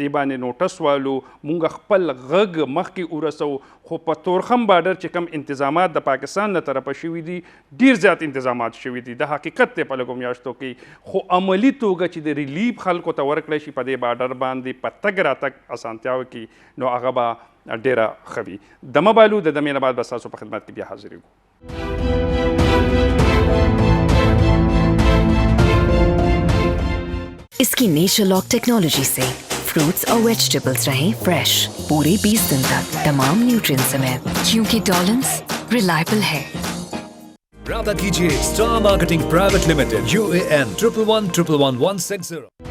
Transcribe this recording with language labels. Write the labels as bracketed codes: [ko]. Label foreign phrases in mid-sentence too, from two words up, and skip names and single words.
[ps] دې باندې نوټس والو مونږ خپل غږ مخکې ورسو خو په تورخم بارډر چې کم انتظامات د پاکستان نه طرفه شوي دي ډېر زیات انتظامات شوي دي د حقیقت دی په لږو میاشتو کې خو عملي توګه چې د ریلیف خلکو ته ورکړی شي په دې بارډر باندې په تګ راتګ اسانتیاو کې نو هغه به ډېره ښه وي دمه بالو د دمې نه بعد به ستاسو په خدمت کې بیا حاضرېږو [ur] اس کی [en] nature lock technology [ur] سے فروٹس اور ویجیٹیبلز رہیں فریش پورے 20 دن تک تمام نیوٹرینٹس سمیت کیونکہ ڈاؤلینس ریلائبل ہے. رابطہ کیجیے سٹار مارکیٹنگ پرائیویٹ لمیٹڈ UAN 11111160.